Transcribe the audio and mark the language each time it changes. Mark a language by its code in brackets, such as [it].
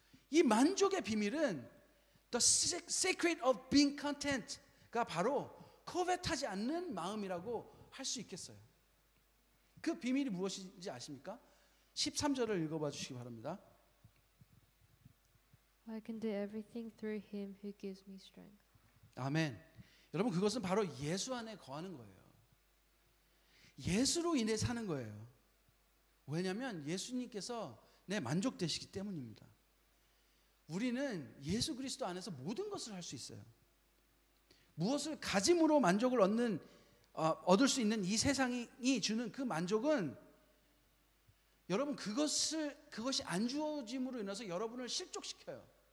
[ko] 이 만족의 비밀은 [en] The secret of being content [ko] 가 바로 코vet하지 않는 마음이라고 할 수 있겠어요. 그 비밀이 무엇인지 아십니까? 13절을 읽어봐 주시기 바랍니다. [en] I can do everything through him who gives me strength. [ko] 아멘. 여러분, 그것은 바로 예수 안에 거하는 거예요. 예수로 인해 사는 거예요. 왜냐하면 예수님께서 내 만족되시기 때문입니다. 우리는 예수 그리스도 안에서 모든 것을 할 수 있어요. 무엇을 가짐으로 만족을 얻을 수 있는 이 세상이 주는 그 만족은, 여러분, 그것이 안 주어짐으로 인해서 여러분을 실족시켜요.